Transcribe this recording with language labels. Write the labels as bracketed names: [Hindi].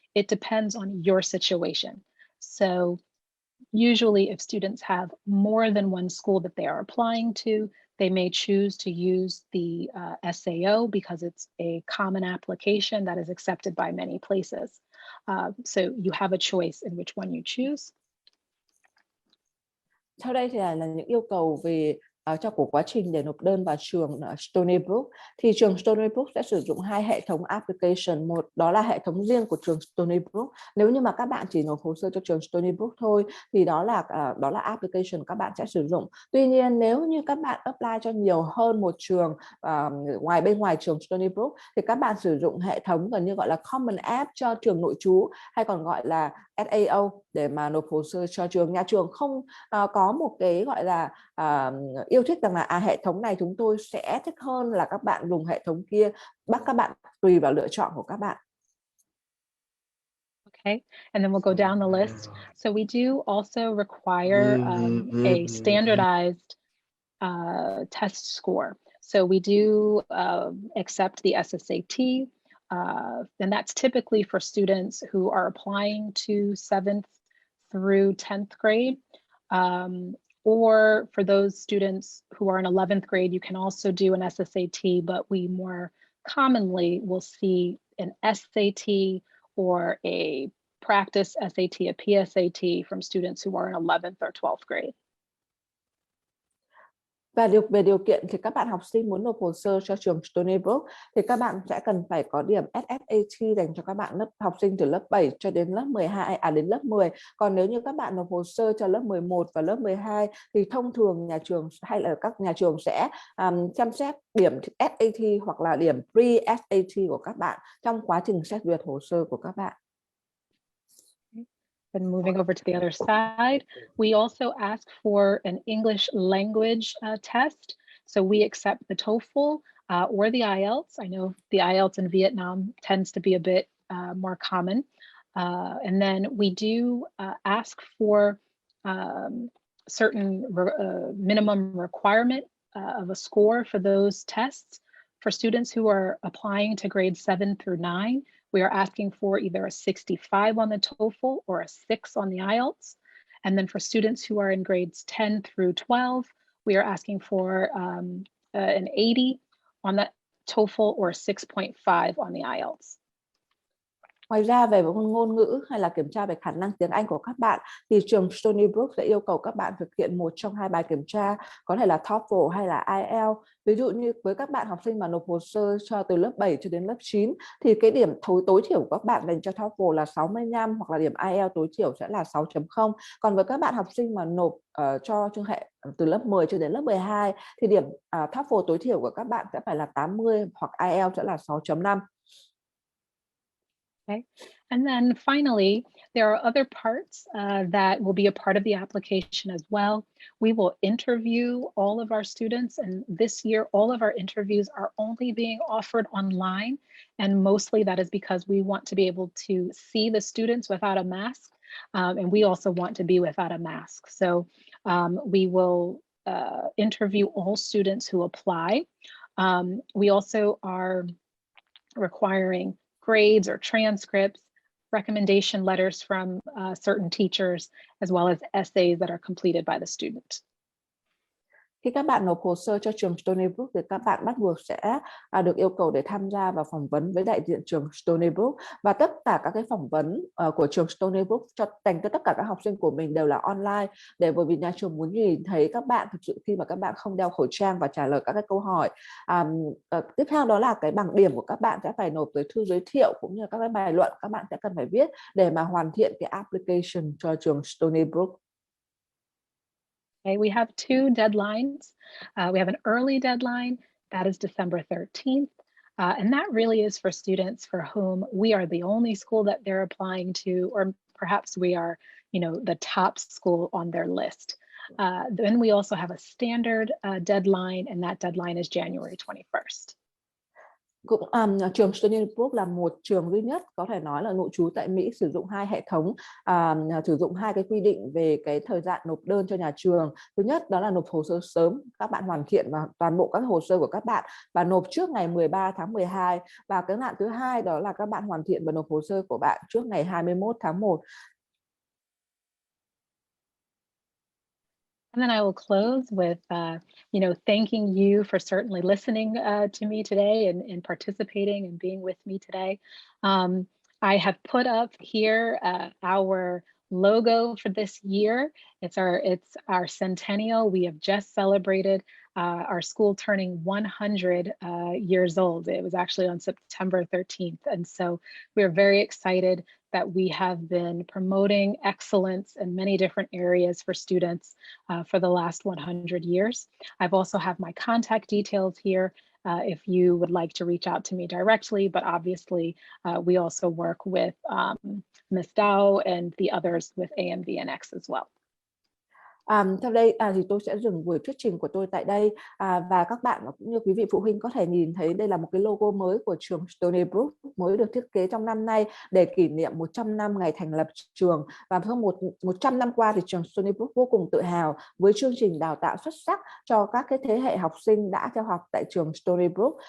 [English] It depends on your situation. So usually if students have more than one school that they are applying to, they may choose to use the SAO because it's a common application that is accepted by many places. So you have a choice in which one you choose. [Vietnamese] Sau đây thì là những yêu cầu về cho của quá trình để nộp đơn vào trường Stony Brook, thì trường Stony Brook sẽ sử dụng hai hệ thống application. Một đó là hệ thống riêng của trường Stony Brook. Nếu như mà các bạn chỉ nộp hồ sơ cho trường Stony Brook thôi thì đó là application các bạn sẽ sử dụng. Tuy nhiên nếu như các bạn apply cho nhiều hơn một trường bên ngoài trường Stony Brook thì các bạn sử dụng hệ thống gần như gọi là Common App cho trường nội trú, hay còn gọi là SAO, để mà nộp hồ sơ cho trường. Nhà trường không có một cái gọi là yêu thích rằng là hệ thống này chúng tôi sẽ thích hơn là các bạn dùng hệ thống kia, bắt các bạn tùy vào lựa chọn của các bạn. [English] Okay, and then we'll go down the list. So we do also require a standardized test score. So we do accept the SSAT, and that's typically for students who are applying to 7th through 10th grade. Or for those students who are in 11th grade, you can also do an SSAT, but we more commonly will see an SAT or a practice SAT, a PSAT from students who are in 11th or 12th grade. [Vietnamese] Và về điều kiện thì các bạn học sinh muốn nộp hồ sơ cho trường Stony Brook thì các bạn sẽ cần phải có điểm SSAT dành cho các bạn học sinh từ lớp 7 cho đến lớp 12 đến lớp 10. Còn nếu như các bạn nộp hồ sơ cho lớp 11 và lớp 12 thì thông thường nhà trường hay là các nhà trường sẽ xem xét điểm SAT hoặc là điểm pre-SAT của các bạn trong quá trình xét duyệt hồ sơ của các bạn. [English] And moving over to the other side, we also ask for an English language test. So we accept the TOEFL or the IELTS. I know the IELTS in Vietnam tends to be a bit more common. And then we do ask for certain minimum requirement of a score for those tests. For students who are applying to grades 7 through 9, we are asking for either a 65 on the TOEFL or a 6 on the IELTS. And then for students who are in grades 10 through 12, we are asking for an 80 on the TOEFL or 6.5 on the IELTS. [Vietnamese] Ngoài ra về ngôn ngữ hay là kiểm tra về khả năng tiếng Anh của các bạn thì trường Stony Brook sẽ yêu cầu các bạn thực hiện một trong hai bài kiểm tra, có thể là TOEFL hay là IELTS. Ví dụ như với các bạn học sinh mà nộp hồ sơ cho từ lớp 7 cho đến lớp 9 thì cái điểm tối thiểu của các bạn dành cho TOEFL là 65 hoặc là điểm IELTS tối thiểu sẽ là 6.0. Còn với các bạn học sinh mà nộp cho chương hệ từ lớp 10 cho đến lớp 12 thì điểm TOEFL tối thiểu của các bạn sẽ phải là 80 hoặc IELTS sẽ là 6.5. [English] Okay, and then finally, there are other parts that will be a part of the application as well. We will interview all of our students, and this year, all of our interviews are only being offered online, and mostly that is because we want to be able to see the students without a mask, and we also want to be without a mask. So we will interview all students who apply. We also are requiring grades or transcripts, recommendation letters from certain teachers, as well as essays that are completed by the student. [Vietnamese] Khi các bạn nộp hồ sơ cho trường Stony Brook thì các bạn bắt buộc sẽ được yêu cầu để tham gia vào phỏng vấn với đại diện trường Stony Brook, và tất cả các cái phỏng vấn của trường Stony Brook dành cho tất cả các học sinh của mình đều là online, bởi vì nhà trường muốn nhìn thấy các bạn thực sự khi mà các bạn không đeo khẩu trang và trả lời các cái câu hỏi. Tiếp theo đó là cái bảng điểm của các bạn sẽ phải nộp tới thư giới thiệu cũng như các cái bài luận các bạn sẽ cần phải viết để mà hoàn thiện cái application cho trường Stony Brook. [English] Okay, we have two deadlines. We have an early deadline, that is December 13th. And that really is for students for whom we are the only school that they're applying to, or perhaps we are, the top school on their list. Then we also have a standard deadline, and that deadline is January 21st. [Vietnamese] Trường Stony Brook là một trường duy nhất có thể nói là nội trú tại Mỹ sử dụng hai hệ thống, sử dụng hai cái quy định về cái thời gian nộp đơn cho nhà trường. Thứ nhất đó là nộp hồ sơ sớm, các bạn hoàn thiện và toàn bộ các hồ sơ của các bạn và nộp trước ngày 13 tháng 12. Và cái nạn thứ hai đó là các bạn hoàn thiện và nộp hồ sơ của bạn trước ngày 21 tháng 1. [English] And then I will close with, thanking you for certainly listening to me today and participating and being with me today. I have put up here our logo for this year. It's our centennial. We have just celebrated our school turning 100 years old. It was actually on September 13th. And so we're very excited that we have been promoting excellence in many different areas for students for the last 100 years. I've also have my contact details here if you would like to reach out to me directly, but obviously we also work with Ms. Dow and the others with AMVNX as well. [Vietnamese] Sau đây thì tôi sẽ dừng buổi thuyết trình của tôi tại đây và các bạn cũng như quý vị phụ huynh có thể nhìn thấy đây là một cái logo mới của trường Stony Brook mới được thiết kế trong năm nay để kỷ niệm 100 năm ngày thành lập trường. Và trong 100 năm qua thì trường Stony Brook vô cùng tự hào với chương trình đào tạo xuất sắc cho các cái thế hệ học sinh đã theo học tại trường Stony Brook.